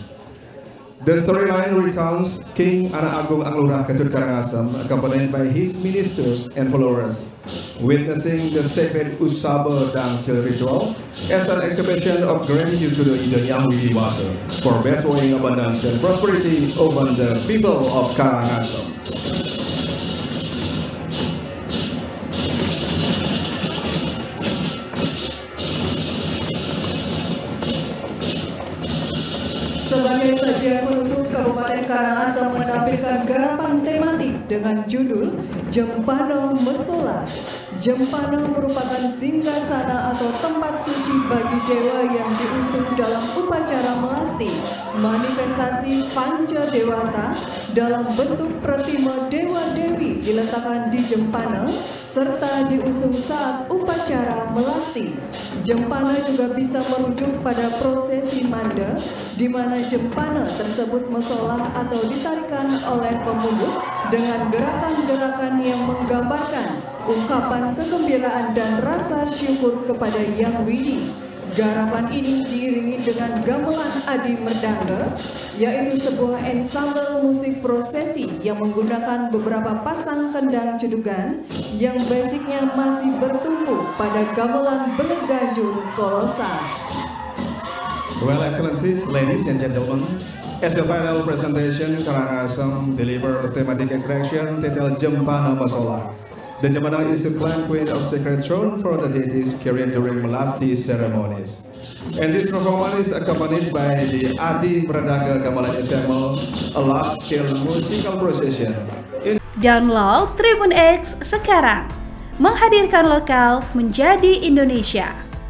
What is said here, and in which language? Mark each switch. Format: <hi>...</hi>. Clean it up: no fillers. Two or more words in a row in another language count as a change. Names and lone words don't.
<en>The storyline recounts King Anak Agung Anglurah Ketut Karangasem, accompanied by his ministers and followers, witnessing the sacred Usabe Dangsil ritual as an exhibition of gratitude to the Ida Hyang Widi Wasa for bestowing abundance and prosperity upon the people of Karangasem.</en> <id>Sebagai sajian penutup, Kabupaten Karangasem menampilkan garapan tematik dengan judul Jempana Mesola. Jempana merupakan singgasana atau tempat suci bagi dewa yang diusung dalam upacara melasti, manifestasi Panca Dewata dalam bentuk pratima dewa-dewi diletakkan di Jempana serta diusung saat upacara melasti. Jempana juga bisa merujuk pada prosesi manda, di mana jempana tersebut mesolah atau ditarikan oleh pemungut dengan gerakan-gerakan yang menggambarkan ungkapan kegembiraan dan rasa syukur kepada Hyang Widi. Garapan ini diiringi dengan gamelan adi merdangga, yaitu sebuah ensemble musik prosesi yang menggunakan beberapa pasang kendang cedugan yang basicnya masih bertumpu pada gamelan Beleganjur kolosal.</id> <en>Well, Excellencies, ladies and gentlemen, as the final presentation, Karangasem delivers thematic attraction titled Jempana Mesola. The Jempana is a plant queen of sacred throne for the deities carried during melasti ceremonies. And this performance is accompanied by the Adi Bradaga Gamelan Ensemble, a large-scale musical procession.</en> <id>Download Tribun X sekarang, menghadirkan lokal menjadi Indonesia.</id>